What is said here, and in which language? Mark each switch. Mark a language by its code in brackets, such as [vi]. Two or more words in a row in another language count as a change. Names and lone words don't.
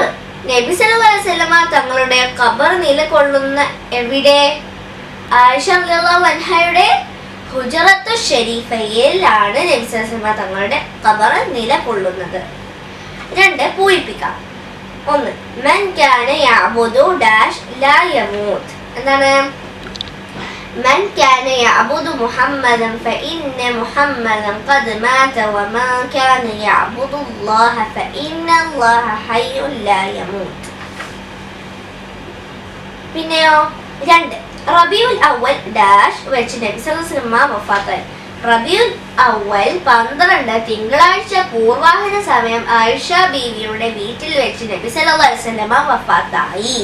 [ml] നബി [ar] صلى الله عليه وسلم [ml] തങ്ങളുടെ ഖബർ നിലകൊള്ളുന്ന എവിടെ? ആയിഷ [ar] رضي الله عنها الحجرة الشريفة [ml] നബി [ar] صلى الله عليه وسلم [ml] തങ്ങളുടെ ഖബർ നിലകൊള്ളുന്നത്. [ar] 2. പൂരിപ്പിക്കാം. 1. من كان يعبد ഡാഷ് لا يموت. എന്താണ്? من كان يعبد محمدا فإن محمدا قد مات ومن كان يعبد الله فإن الله حي لا يموت. [ml] പിന്നെയോ 2. റബീഉൽ അവ്വൽ ഡാഷ് വെച്ച് നബി [ar] صلى الله عليه وسلم [ml] വഫാത്തായി. റബീഉൽ അവ്വൽ 12 തിങ്കളാഴ്ച പൂർവാഹന സമയം ആയിഷ ബീവിയുടെ വീട്ടിൽ വെച്ച് നബി [ar] صلى الله عليه وسلم [ml] വഫാത്തായി.